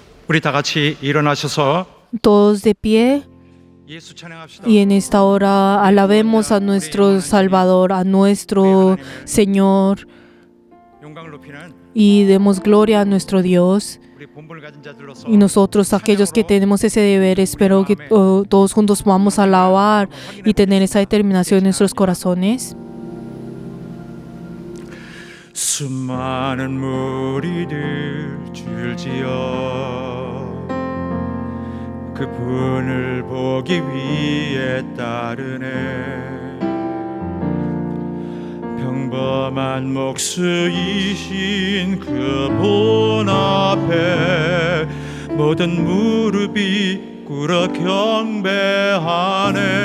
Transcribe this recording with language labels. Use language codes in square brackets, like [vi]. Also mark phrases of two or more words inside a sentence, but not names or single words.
[ko] 우리 다 같이 일어나셔서 [es] Todos de pie [ko] 예수 찬양합시다. [es] y en esta hora alabemos a nuestro Salvador, a nuestro Señor [ko] 영광을 높이는 [es] y demos gloria a nuestro Dios. [ko] 우리 본분을 가진 자들로서 [es] Y nosotros, aquellos que tenemos ese deber, espero que todos juntos podamos alabar y tener esa determinación en nuestros corazones. [ko] 수많은 무리들 줄지어 그분을 보기 위해 따르네. 평범한 목수이신 그분 앞에 모든 무릎이 꿇어 경배하네.